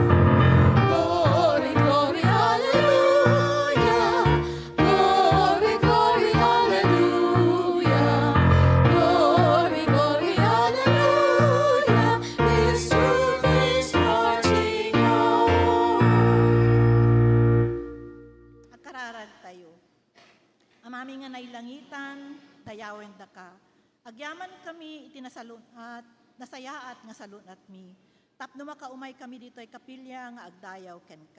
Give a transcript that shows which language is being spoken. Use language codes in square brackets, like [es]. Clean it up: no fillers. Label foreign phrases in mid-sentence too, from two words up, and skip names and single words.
[en] Glory, glory, hallelujah. Glory, glory, hallelujah. Glory, glory, hallelujah. His truth is marching on. [ilo] Agkararag tayo. Amami nga nailangitan, dayawen da ka. Agyaman kami itinasalunat, nasayaat nga salunat mi. Tapno makaumay kami dito ay kapilya nga agdayaw ken ka.